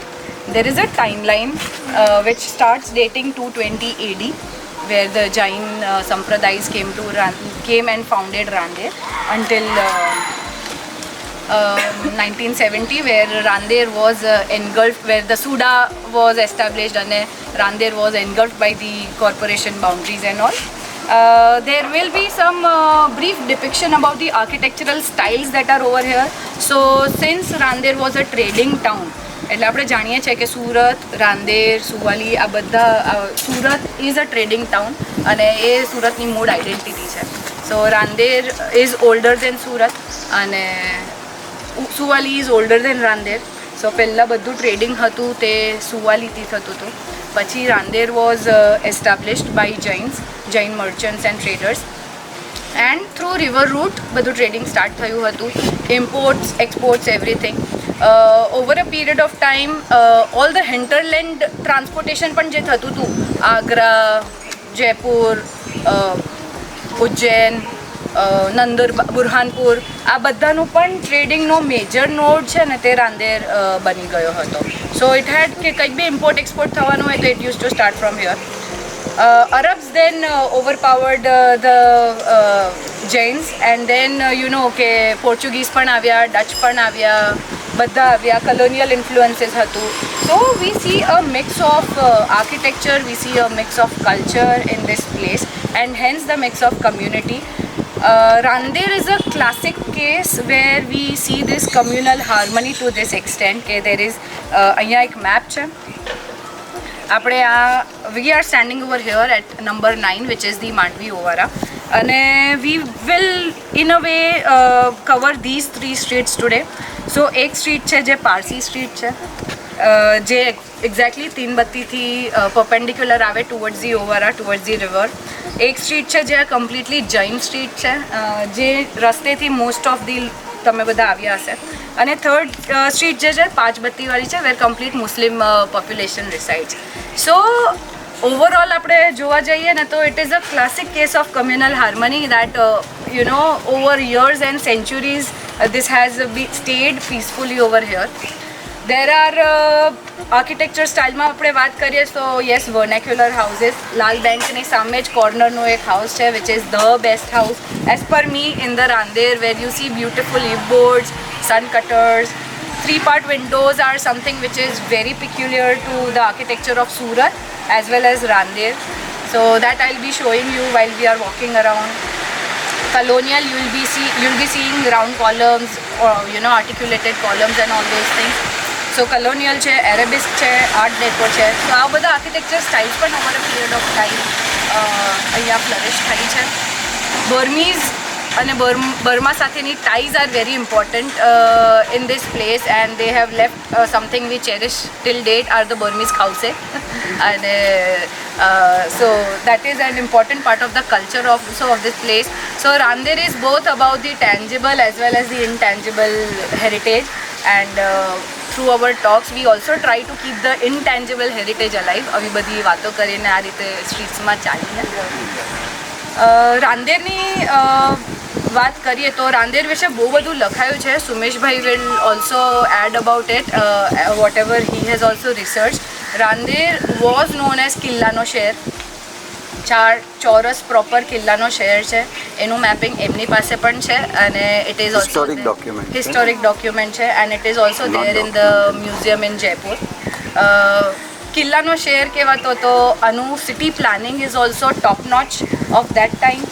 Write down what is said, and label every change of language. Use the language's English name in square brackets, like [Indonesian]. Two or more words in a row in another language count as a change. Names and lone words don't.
[English] There is a timeline which starts dating 220 AD, where the Jain Sampradayas came and founded Randeer, until 1970, where Randeer was engulfed, where the Suda was established and Randeer was engulfed by the corporation boundaries and all. There will be some brief depiction about the architectural styles that are over here. So since Randeer was a trading town, [Gujarati] એટલે આપણે જાણીએ છીએ કે સુરત, રાંદેર, સુવાલી આ બધા, સુરત [English] is a trading town [Gujarati] અને એ સુરતની મૂળ આઈડેન્ટિટી છે. [English] So Randeer is older than Surat અને Suvali is older than Randeer. [Gujarati] સો પહેલાં બધું ટ્રેડિંગ હતું તે સુવાલીથી થતું હતું. [English] પછી Randeer was established by Jain merchants and traders, and through river route બધું trading start [Gujarati] થયું હતું. [English] Imports, exports, everything. Over a period of time, all the hinterland transportation [Gujarati] પણ જે થતું હતું, આગ્રા, જયપુર, ઉજ્જૈન, નંદર, બુરહાનપુર, આ બધાનું પણ ટ્રેડિંગનો [English] major node [Gujarati] છે ને તે રાંદેર બની ગયો હતો. [English] So it had [Gujarati] કે કંઈક બી [English] import export [Gujarati] થવાનું હોય તો [English] it used to start from here. Arabs then overpowered the Jains, and then [Gujarati] કે પોર્ચુગીઝ પણ આવ્યા, ડચ પણ આવ્યા, બધા આવ્યા, [English] colonial influences [Gujarati] હતું. [English] So we see a mix of architecture, we see a mix of culture in this place, and hence the mix of community. Randeer is a classic case where we see this communal harmony to this extent કે there is [Gujarati] અહીંયા એક મેપ છે. [English] આપણે we are standing over here at number 9, which is the Mandvi Ovara, and we will in a way cover these 3 streets today. [Gujarati] So એક સ્ટ્રીટ છે જે પારસી સ્ટ્રીટ છે, જે એક્ઝેક્ટલી તીનબત્તીથી પરપેન્ડિક્યુલર આવે [English] towards the Ovara, towards the river. [Gujarati] એક સ્ટ્રીટ છે જે કમ્પ્લીટલી જૈન સ્ટ્રીટ છે, જે રસ્તેથી [English] most of the [Gujarati] તમે બધા આવ્યા હશે. [English] અને third street [Gujarati] જે છે પાંચબત્તીવાળી છે, [English] where complete Muslim population resides. So overall [Gujarati] આપણે જોવા જઈએ ને તો [English] it is a classic case of communal harmony that over years and centuries this has stayed peacefully over here. There are architecture style માં [Gujarati] આપણે વાત કરીએ તો [English] yes, vernacular houses. [Gujarati] લાલ બેંકની સામે જ કોર્નરનો એક હાઉસ છે [English] which is the best house as per me in the Randeer, where you see beautiful eave boards, sun cutters. 3-part windows are something which is very peculiar to the architecture of Surat as well as Randeer. So that I'll be showing you while we are walking around. Colonial, you'll be seeing round columns or articulated columns and all those things. So colonial છે, Arabesque છે, Art Deco છે. So [Gujarati] આ બધા [English] architecture styles પણ over a period of time અહીંયા flourish [Gujarati] થઈ છે. [English] Burmese [Gujarati] અને બર્મા સાથેની [English] ties are very important in this place, and they have left something we cherish till date are the Burmese khause. And so that is an important part of the culture of this place. So Randeer is both about the tangible as well as the intangible heritage, and through our talks we also try to keep the intangible heritage alive. [Gujarati] આવી બધી વાતો કરીને આ રીતે સ્ટ્રીટ્સમાં ચાલીને રાંદેરની વાત કરીએ તો રાંદેર વિશે બહુ બધું લખાયું છે. [English] સુમેશભાઈ will also add about it whatever he has also researched. Randeer was known as [Gujarati] કિલ્લાનો શહેર. 4 ચોરસ પ્રોપર કિલ્લાનો શહેર છે, એનું મેપિંગ એમની પાસે પણ છે, અને [English] it is also historic document છે, and it is also there in the museum in Jaipur. [Gujarati] કિલ્લાનો શહેર કહેવાતો તો આનું [English] city planning is also top notch of that time.